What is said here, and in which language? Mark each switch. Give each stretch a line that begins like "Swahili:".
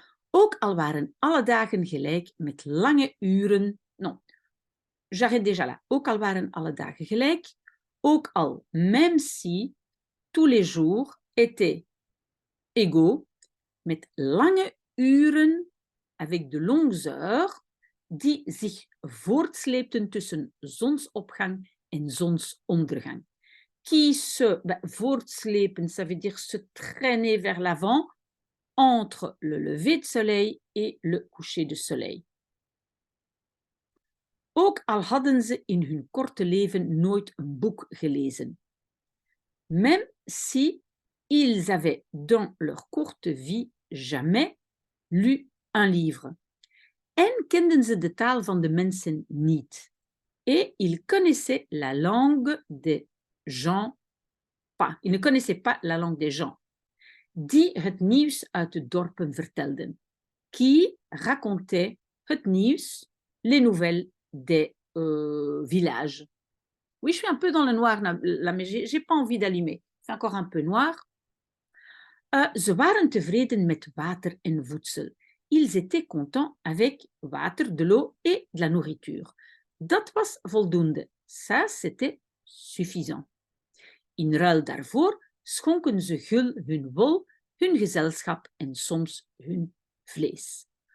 Dutch: Ook al waren alle dagen gelijk met lange uren.
French: Non, j'arrête déjà là.
Dutch: Ook al waren alle dagen gelijk. Ook al,
French: même si tous les jours étaient égaux,
Dutch: met lange uren,
French: avec de longues heures,
Dutch: die zich voortsleepten tussen zonsopgang en zonsondergang.
French: Qui se voortslepen, ça veut dire se traîner vers l'avant entre le lever de soleil et le coucher de soleil.
Dutch: Ook al hadden ze in hun korte leven nooit een boek gelezen.
French: même si ils avaient dans leur courte vie jamais lu un livre.
Dutch: En kenden ze de taal van de mensen niet.
French: Et ils connaissaient la langue des gens pas. Ils ne connaissaient pas la langue des gens.
Dutch: Die het nieuws uit de dorpen vertelden.
French: Qui racontait
Dutch: het nieuws,
French: les nouvelles des villages. Oui, je suis un peu dans le noir là, mais j'ai pas envie d'allumer. C'est encore un peu noir.
Dutch: Ze waren tevreden met water en voedsel.
French: Ils étaient contents avec water, de l'eau et de la nourriture.
Dutch: Dat was voldoende.
French: Ça, c'était suffisant.
Dutch: In ruil daarvoor schonken ze gul hun wol, hun gezelschap en soms hun vlees.